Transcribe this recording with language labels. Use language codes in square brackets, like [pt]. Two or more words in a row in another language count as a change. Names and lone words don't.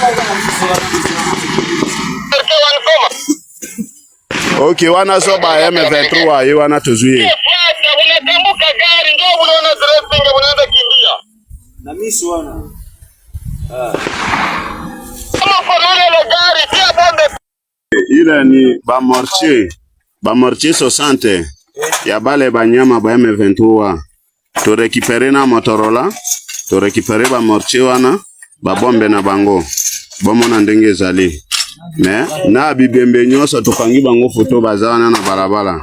[sw] Okay, wana soba M23 yeye wana tuzuie. Unatambuka gari ndio unaona dressing unaanza kimbia. Na mimi siona. Kama kwa ile gari pia bombe. Ile ni ba mortier 60 ya bale banyama ba M23. [ln] To récupérer na Motorola, to récupérer ba mortier wana, ba bombe na bango. Bomo na ndenge ezali. Mais na bibembe nyoso tokangi bango photo bazawana na balabala.